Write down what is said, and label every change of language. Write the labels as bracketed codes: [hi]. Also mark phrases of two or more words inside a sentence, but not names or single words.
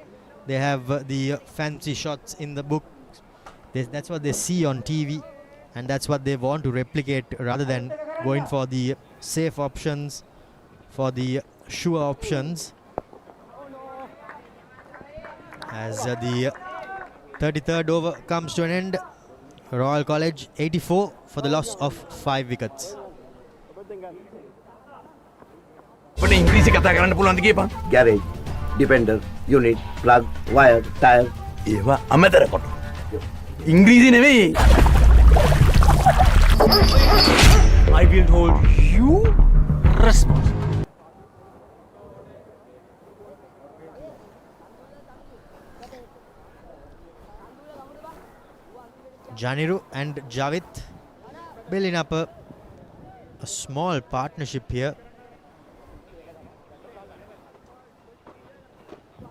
[en] They have the fancy shots in the book. That's what they see on TV, and that's what they want to replicate rather than going for the safe options, for the sure options. As the 33rd over comes to an end, Royal College 84 for the loss of 5 wickets. [si] අපිට ඉංග්‍රීසි කතා කරන්න පුළුවන්ද කියපන්? [en] Garage, depender, unit, plug, wire, tire. [si] ඒවා අමතර කොට. ඉංග්‍රීසි නෙවෙයි. [en] I will hold you responsible. Janiru and Javit building up a small partnership here.